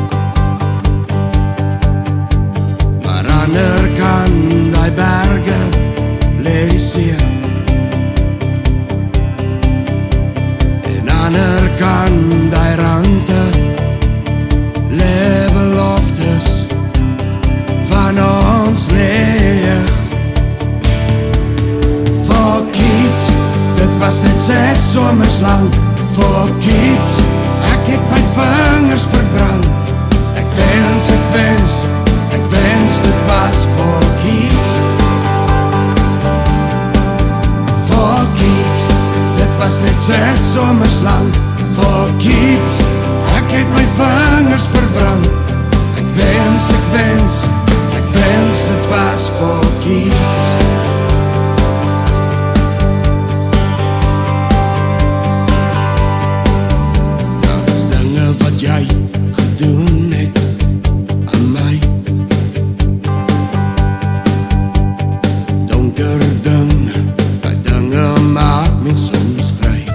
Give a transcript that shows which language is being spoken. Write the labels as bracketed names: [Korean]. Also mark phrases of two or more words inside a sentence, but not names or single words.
[Afrikaans] Maar ander kan die berge lê die see, en ander kan die rande lê beloftes van ons leeg. [English] For keeps, [Afrikaans] dit was net 6 somers lang. [English] For keeps, [Afrikaans] ek het my vingers verbrand. Ek wens dit was [English] for keeps. For keeps, [Afrikaans] dit was net 6 somers lang. [English] For keeps, [Afrikaans] ek het my vingers verbrand. Ek wens dit was [English] for keeps. [Afrikaans] Daar was dinge wat jy gedoen het aan my, donker dinge, die dinge maak my soms vry.